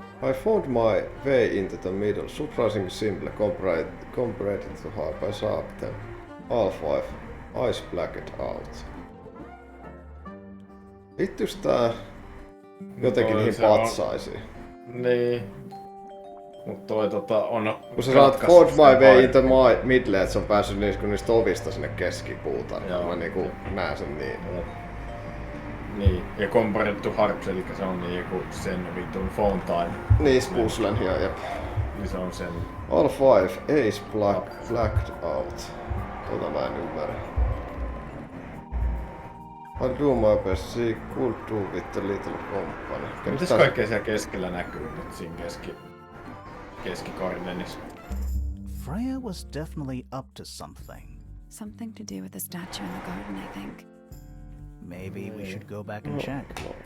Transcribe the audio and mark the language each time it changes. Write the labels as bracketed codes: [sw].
[en] I found my way into the middle, surprisingly simple compared to how I saw them. All 5 eyes blacked out. [fi] Vittus tää jotenkin niihin patsaisiin. Niin. Mut toi on... Kun sä saat [en] found my way into my middle, [fi] et se on päässyt niistä ovista sinne keskipuutaan. Mä niinku näen sen niin. Niin, ja [en] compared to harps, [fi] eli se on niinku sen vitun fountain. Niin, puzzlen ja jep. Niin se on sen. [en] All 5 ace blacked out. [fi] Tota mä en ymmärrä. [en] I'll do my best, she could do with the little company. [fi] Mitäs kaikkea siellä keskellä näkyy nyt siinä keskikardenissa? [en] Freya was definitely up to something. Something to do with the statue in the garden, I think. Maybe we should go back and check.